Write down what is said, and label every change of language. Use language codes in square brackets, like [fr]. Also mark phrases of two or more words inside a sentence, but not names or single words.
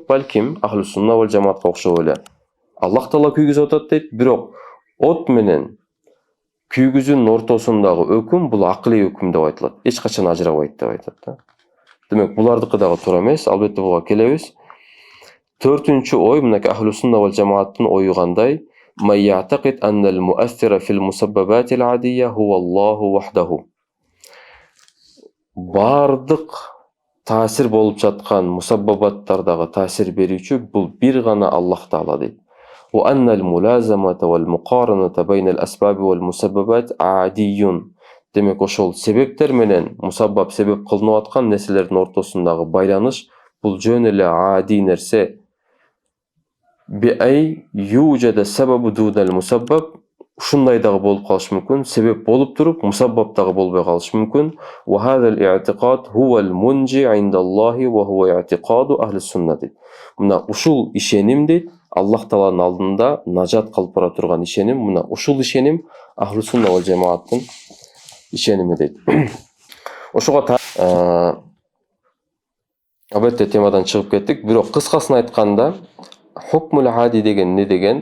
[ky] Балким Ахлу Сунна вал Жамаатка окшоп эле Аллах Таала күйгүзүп атат дейт. Бирок от менен күйгүзүүнүн ортосундагы өкүм бул акылый өкүм деп айтылат. Эч качан ажырабайт деп айтат да. Демек булардыкы дагы туура эмес, албетте буга келебиз. Төртүнчү ой мынакей Ахлу Сунна вал Жамааттын ою кандай? [ar] ما يعتقد أن المؤثر في المسببات العادية هو الله وحده. [ky] Бардык таасир болуп жаткан мусаббабаттардагы таасир берүүчү бул бир гана Аллах Таала дейт. [ar] وأن الملازمة والمقارنة بين الأسباب والمسببات عادي. [ky] Демек ошол себептер менен мусаббаб себеп кылынып аткан нерселердин ортосундагы байланыш бул жөн эле ади нерсе. [ar] بأي يوجد السبب دون المسبب. [ky] Ушундай дагы болуп калышы мүмкүн. Себеп болуп туруп, мусаббаб дагы болбой калышы мүмкүн. [ar] وهذا الاعتقاد هو المنجي عند الله وهو اعتقاد أهل السنة. [ky] Мына ушул ишеним дейт, Аллах Тааланын алдында нажат кылып бара турган ишеним. Мына ушул ишеним Ахлу Сунна вал Жамааттын ишеними дейт. Ошого албетте темадан чыгып кеттик. Бирок кыскасын айтканда, [ar] الحكم العادي [ky] деген не деген?